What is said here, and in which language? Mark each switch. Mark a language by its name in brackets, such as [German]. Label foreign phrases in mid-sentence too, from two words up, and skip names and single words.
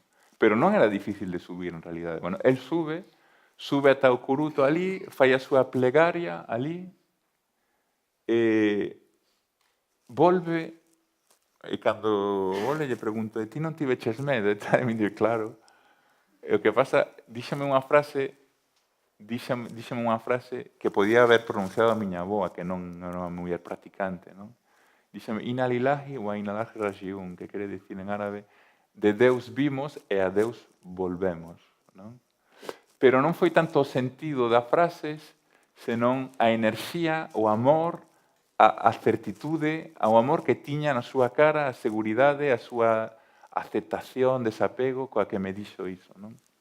[Galician] Pero non era difícil de subir, en realidade. Bueno, el sube ata o curuto ali, fai a súa plegaria ali, volve, e cando volve lle pregunto, ti non tiveches medo? E tal, e me dice, claro. E o que pasa, díxame unha frase que podía haber pronunciado a miña avoa, que non era unha muller practicante, non? [Arabic] Díxame, إنا لله وإنا إليه راجعون, [Galician] que quere dicir en árabe, de Deus vimos e a Deus volvemos, non? Pero non foi tanto o sentido da frase, senón a enerxía, o amor, a certitude, ao amor que tiña na súa cara, a seguridade, a súa aceptación, desapego, coa que me dixo iso, non?